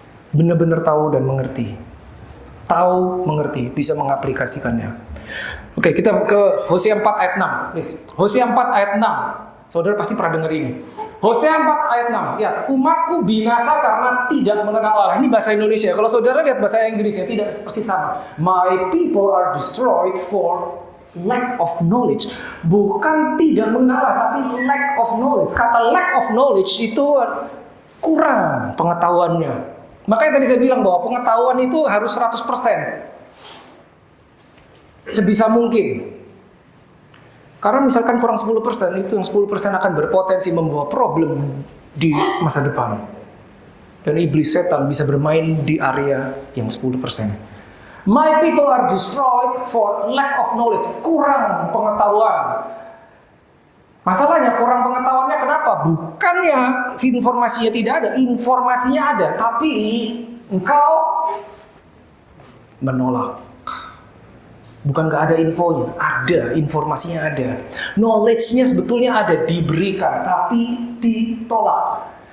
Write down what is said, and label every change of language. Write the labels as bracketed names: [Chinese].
[Indonesian] Benar-benar tahu dan mengerti. Tahu, mengerti, bisa mengaplikasikannya. Oke, kita ke Hosea 4 ayat 6. Please. Hosea 4 ayat 6. Saudara pasti pernah dengar ini. Hosea 4 ayat 6. Ya, umatku binasa karena tidak mengenal Allah. Ini bahasa Indonesia. Kalau saudara lihat bahasa Inggrisnya tidak persis sama. [English] My people are destroyed for lack of knowledge. [Indonesian] Bukan tidak mengenal Allah, tapi [English] lack of knowledge. [Indonesian] Kata [English] lack of knowledge [Indonesian] itu kurang pengetahuannya. Makanya tadi saya bilang bahwa pengetahuan itu harus 100%. Sebisa mungkin. Karena misalkan kurang 10%, itu yang 10% akan berpotensi membawa problem di masa depan. Dan iblis setan bisa bermain di area yang 10%. [English] My people are destroyed for lack of knowledge. [Indonesian] Kurang pengetahuan. Masalahnya kurang pengetahuannya kenapa? Bukannya informasinya tidak ada, informasinya ada, tapi engkau menolak. Bukan gak ada infonya, ada, informasinya ada. Knowledge-nya sebetulnya ada, diberikan, tapi ditolak.